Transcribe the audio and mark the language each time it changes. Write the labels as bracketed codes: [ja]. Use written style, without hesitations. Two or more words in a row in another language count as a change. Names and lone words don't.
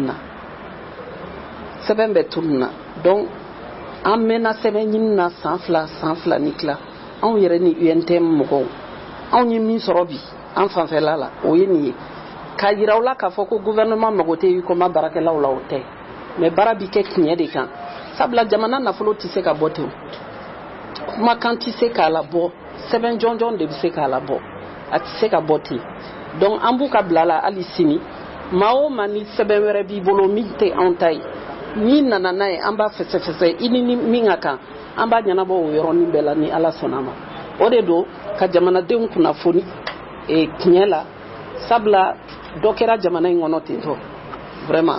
[bm] tunna donc amena sebenina sanfla nikla on yere ni UNTM moko on yi mi sorobi en fanfɛ la o ye nin ye ka yirawla ka fɔ ko gouvernement mago tɛ yi koma barakɛlaw la o tɛ mais bara bi kɛ tiɲɛ de kan sabula jamana nafolo tɛ se ka bɔ ten kumakan tɛ se k'a labɔ sɛbɛn jɔnjɔn de bɛ se k'a labɔ a tɛ se ka bɔ ten donc an b'u ka bila la hali sini maa o maa ni sɛbɛn wɛrɛ b'i bolo min tɛ anw ta ye n'i nana n'a ye an b'a fɛsɛfɛsɛ i ni min ka kan an b'a ɲɛnabɔ o yɔrɔnin bɛɛ la ni ala sɔnna ma o de don ka jamanadenw kunnafoni tiɲɛ la sabula dɔ kɛra jamana in kɔnɔ ten tɔ vraiment